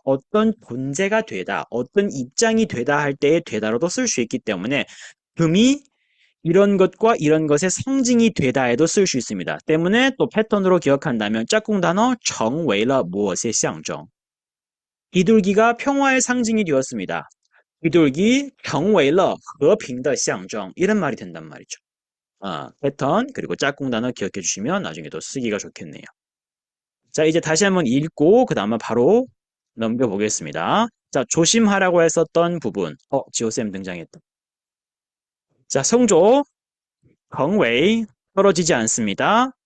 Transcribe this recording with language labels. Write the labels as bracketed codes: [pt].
[ko] 어떤 존재가 되다, 어떤 입장이 되다 할 때의 되다로도 쓸 수 있기 때문에 금이 이런 것과 이런 것의 상징이 되다에도 쓸 수 있습니다. 때문에 또 패턴으로 기억한다면 짝꿍 단어 [zh] 成为了 [ko] 무엇의 象征. 비둘기가 평화의 상징이 되었습니다. 비둘기 [zh] 成为了和平的象征. [ko] 이런 말이 된단 말이죠. 패턴 그리고 짝꿍 단어 기억해 주시면 나중에 더 쓰기가 좋겠네요. 자, 이제 다시 한번 읽고 그 다음에 바로 넘겨보겠습니다. 자, 조심하라고 했었던 부분. 지호쌤 등장했다. 자, 성조, 경웨이 떨어지지 않습니다.